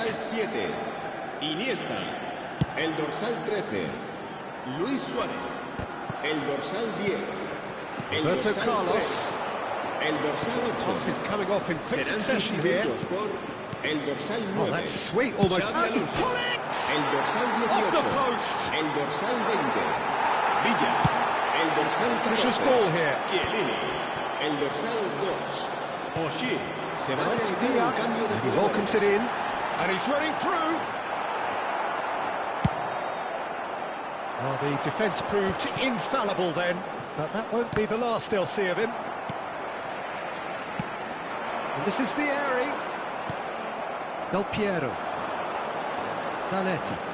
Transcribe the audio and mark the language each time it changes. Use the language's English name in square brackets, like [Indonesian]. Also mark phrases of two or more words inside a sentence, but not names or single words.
[Spanish] El dorsal 7, Iniesta. El dorsal 13, Luis Suárez. El dorsal 10, el Roberto dorsal Carlos. 3, el dorsal 8. [English] Pass is coming off in quick [Spanish] Serán [English] succession here. [Spanish] sustituidos por el dorsal 9. [English] Oh, that's sweet, almost. [Spanish] Xavi [English] And [Spanish] Alonso. [English] pull it! [Spanish] El dorsal [English] Off the [Spanish] 18, [English] post. [Spanish] el dorsal 20, Villa. El dorsal 14, [English] Vicious ball here. [Spanish] Chiellini. El dorsal 2, Oshie. Se va a [English] Now it's [Spanish] realizar Villa, un cambio de [English] and he [Spanish] jugadores. [English] welcomes it in. And he's running through. Well, the defence proved infallible then, but that won't be the last they'll see of him. And this is Vieri. Del Piero. Zanetti.